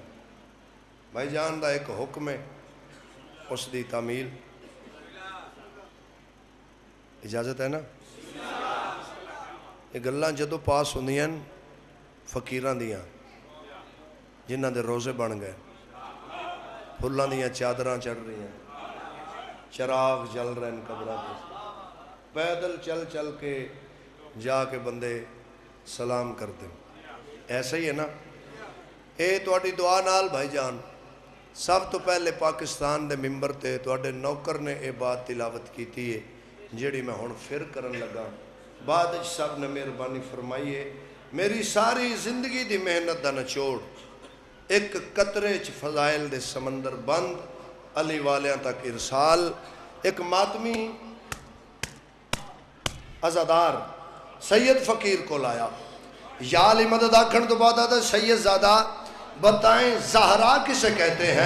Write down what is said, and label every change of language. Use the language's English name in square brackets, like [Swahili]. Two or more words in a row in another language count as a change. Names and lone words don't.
[Punjabi] بھائی جان دا ایک حکم ہے، اس دی تعمیل اجازت ہے نا؟ یہ گلاں جدو پاس ہوندیاں فقیراں دیاں جنہاں دے روزے بن گئے، پھلاں دیاں چادراں چڑھ رہی ہیں، چراغ جل رہے ہیں قبرہ پہ، پیدل چل چل کے جا کے بندے سلام کر دیں، ایسا ہی ہے نا؟ اے تواڈی دعا نال بھائی جان سب تو پہلے پاکستان دے ممبر تے تواڈے نوکر نے اے بات تلاوت کیتی ہے جیڑی میں ہن پھر کرن لگا، بعد سب نے مہربانی فرمائی ہے۔ میری ساری زندگی دی محنت دا نچوڑ ایک قطرے چ فضائل دے سمندر بند، علی والیاں تک ارسال، ایک ماتمی عزادار سید فقیر کو لایا، یا علی مدد آکھن تو بعد آتا سید زادہ بتائیں زہرا کسے کہتے ہیں؟